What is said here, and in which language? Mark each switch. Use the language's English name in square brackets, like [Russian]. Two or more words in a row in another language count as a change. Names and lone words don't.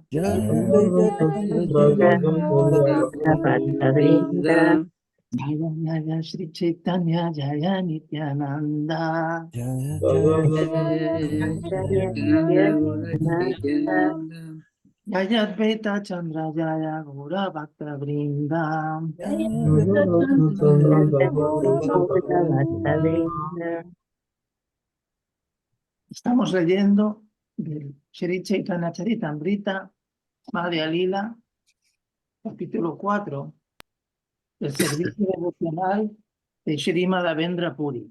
[Bangla] জয় জয় জয় বৃন্দ জয় জয় শ্রী চৈতন্য জয় নিত্যানন্দ. জয় জয় নিত্যানন্দ জয় অদ্বৈত চন্দ্র জয় গৌর ভক্ত বৃন্দ. [Spanish] Estamos leyendo del Sri Chaitanya Charitamrita, Madhya Lila, capítulo 4, el servicio devocional de Sri Madhavendra Puri.